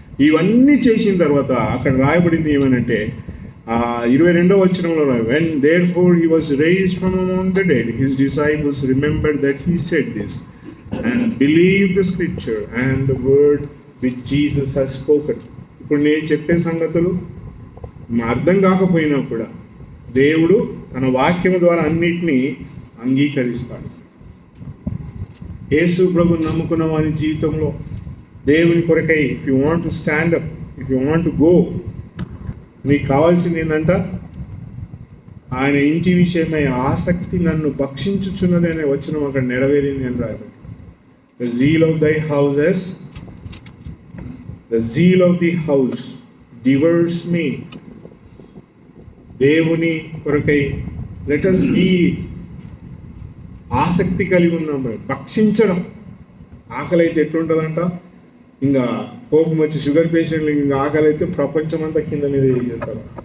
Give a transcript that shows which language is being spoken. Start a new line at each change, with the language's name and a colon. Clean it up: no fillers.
Telugu: ఇవన్నీ చేసిన తర్వాత అక్కడ రాయబడింది ఏమనంటే 22వ వచనంలో,
English: when therefore he was raised from among the dead, his disciples remembered that he said this and believed the scripture and the word which Jesus has spoken.
Telugu: ఇప్పుడు నేను చెప్పే సంగతులు అర్థం కాకపోయినా కూడా దేవుడు తన వాక్యం ద్వారా అన్నిటినీ అంగీకరిస్తాడు. యేసు ప్రభుని నమ్ముకున్న వారి జీవితంలో దేవుని కొరకై
English: if you want to stand up, if you want to go,
Telugu: నీకు కావాల్సింది ఏంటంట, ఆయన ఇంటి విషయమై ఆసక్తి నన్ను భక్షించుచున్నది అనే వచనం అక్కడ నెరవేరింది అని రాయబడి.
English: The zeal of thy houses, the zeal of the house devours me.
Telugu: దేవుని కొరకై
English: let us be
Telugu: ఆసక్తి కలిగి ఉన్నాం. భక్షించడం. ఆకలి అయితే ఎట్లుంటుందంట, ఇంకా కోపం వచ్చి షుగర్ పేషెంట్లు ఇంకా ఆకలి అయితే ప్రపంచం అంతా కింద మీద చేస్తారు.